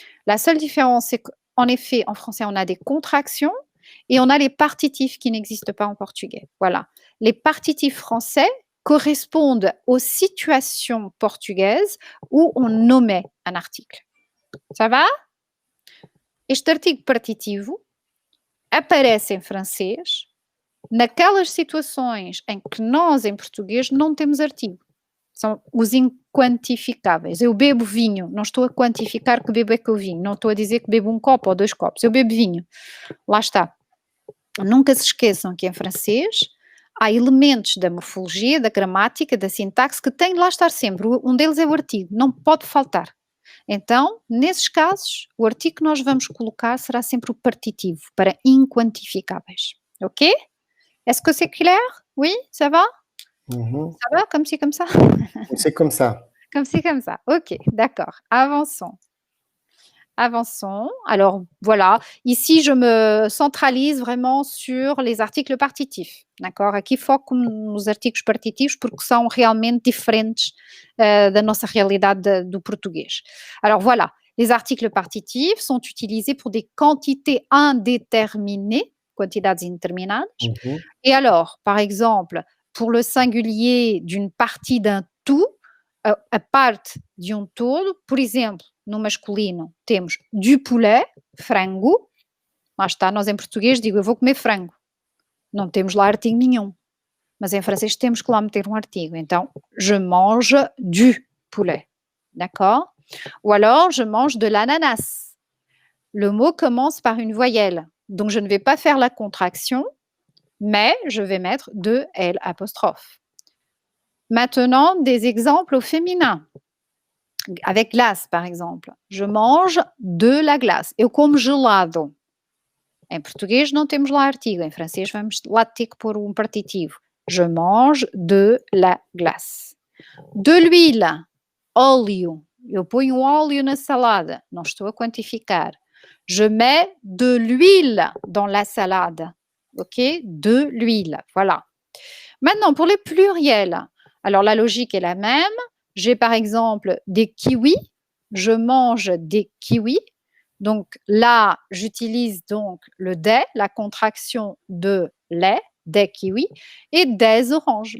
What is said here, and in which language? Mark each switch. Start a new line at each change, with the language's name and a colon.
French: La seule différence, c'est qu'en effet, en français, on a des contractions et on a les partitifs qui n'existent pas en portugais. Voilà. Les partitifs français correspondent aux situations portugaises où on nommait un article. Ça va?
Portuguese: Este artigo partitivo aparece em francês naquelas situações em que nós, em português, não temos artigo. São os inquantificáveis. Eu bebo vinho, não estou a quantificar que bebo é que eu vinho, não estou a dizer que bebo um copo ou 2 copos, eu bebo vinho. Lá está. Nunca se esqueçam que em francês há elementos da morfologia, da gramática, da sintaxe que têm de lá estar sempre. Um deles é o artigo, não pode faltar. Então, nesses casos, o artigo que nós vamos colocar será sempre o partitivo, para inquantificáveis.
French: Ok? Est-ce que c'est clair? Oui, ça va? Ça va, comme ci, comme ça? C'est comme ça. Comme ci, comme ça. Ok, d'accord. Avançons. Avançons. Alors, voilà. Ici, je me centralise vraiment sur les articles partitifs. D'accord?
Portuguese: Aqui foco nos artigos partitivos porque são realmente diferentes da nossa realidade do português.
French: Alors, voilà. Les articles partitifs sont utilisés pour des quantités indéterminées,
Portuguese: quantidades indeterminadas.
French: Et alors, par exemple, pour le singulier d'une partie d'un tout,
Portuguese: a parte de todo, por exemplo, no masculino temos du poulet, frango, lá está, nós em português digo eu vou comer frango, não temos lá artigo nenhum, mas em francês temos que lá meter um artigo, então
French: je mange du poulet, d'accord? Ou alors je mange de l'ananas, le mot commence par une voyelle, donc je ne vais pas faire la contraction, mais je vais mettre de L'. Maintenant, des exemples au féminin. Avec glace, par exemple. Je mange de la glace.
Portuguese: Eu como gelado. Em português não temos lá artigo. Em francês vamos lá ter que pôr um partitivo.
French: Je mange de la glace. De l'huile. Óleo.
Portuguese: Eu ponho óleo na salada. Não estou a quantificar.
French: Je mets de l'huile dans la salade. OK? De l'huile. Voilà. Maintenant, pour les pluriels. Alors, la logique est la même. J'ai par exemple des kiwis. Je mange des kiwis. Donc là, j'utilise donc le des, la contraction de les, des kiwis, et des oranges.